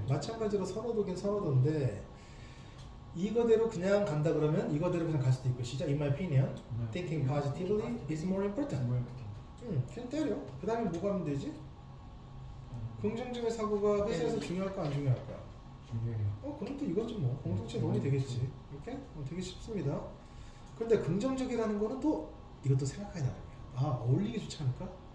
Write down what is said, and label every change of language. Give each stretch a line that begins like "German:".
Korean: 마찬가지로 선호도긴 선호도인데 이거대로 그냥 간다 그러면 이거대로 그냥 갈 수도 있고 시작.
English: In my opinion, thinking positively is more important.
Korean: 그냥 때려. 그 다음에 뭐가 하면 되지? 긍정적인 사고가 회사에서 중요할까 안 중요할까? 중요해요. 그럼 또 이거지 뭐 공동체 논이 되겠지. 이렇게 되게 쉽습니다. 근데 긍정적이라는 거는 또 이것도 생각하기 나름이야. 어울리기 좋지 않을까?